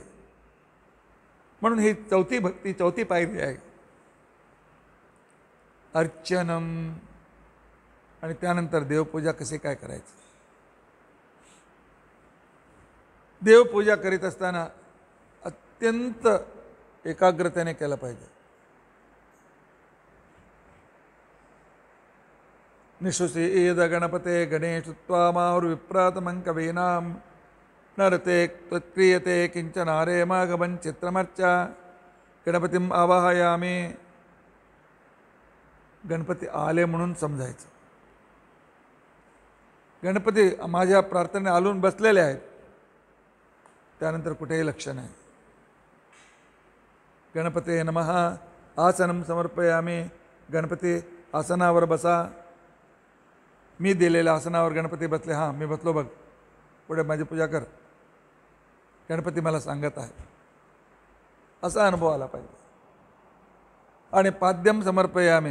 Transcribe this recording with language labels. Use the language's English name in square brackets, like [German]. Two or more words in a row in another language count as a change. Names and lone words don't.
[Marathi] म्हणून ही चौथी भक्ती, चौथी पायरी आहे अर्चनम. आणि त्यानंतर देवपूजा कशी काय करायची. देवपूजा करीत असताना अत्यंत एकाग्रतेने केलं पाहिजे. [Sanskrit] निशुषि ईद गणपते गणेश त्वामाहुर विप्रातमं कवीनां नरते त्वत्क्रियते किंचन आरे मागमं चित्रमर्चा. गणपतीम आवाहयामी. [Marathi] गणपती आले म्हणून समजायचं. गणपती माझ्या प्रार्थने आलून बसलेले आहेत, त्यानंतर कुठेही लक्ष नाही. [Sanskrit] गणपते नमः. आसनं समर्पयामी. [Marathi] गणपती आसनावर बसा. मी दिलेल्या आसनावर गणपती बसले. हां, मी बसलो बघ, पुढे माझी पूजा कर. गणपती मला सांगत आहे, असा अनुभव आला पाहिजे. [Sanskrit] आणि पाद्यम समर्पयामी.